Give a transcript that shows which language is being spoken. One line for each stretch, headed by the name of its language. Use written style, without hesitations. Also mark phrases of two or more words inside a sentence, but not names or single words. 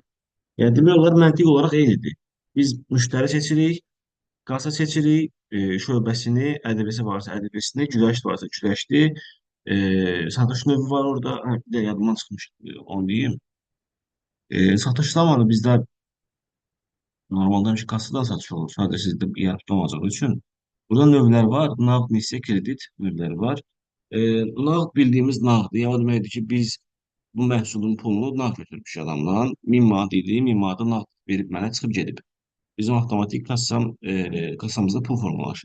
Azerbaijani: Yəni demək olar məntiq olaraq eynidir. Biz müştəri seçirik, kasa seçirik, şöbəsini, ədresi varsa ədresini, güləş varsa güləşdi, satış növü var orada. Hə, bir də yadımdan çıxmış, onu deyim. Satış zamanı bizdə normalde bir kassadan satış olur.
Turkish: Sadece sizde ERP olmayacağı için.
Azerbaijani: Burada növlər var. Nağd, nisye, kredit növləri var. Nağd bildiyimiz nağd. Yəni o deməkdir ki, biz bu məhsulun pulunu nağd götürmüşük adamdan. 1000 manat idi. 1000 manatı nağd verib mənə çıxıb gedib. Bizim avtomatik kassamızda pul formalaşır.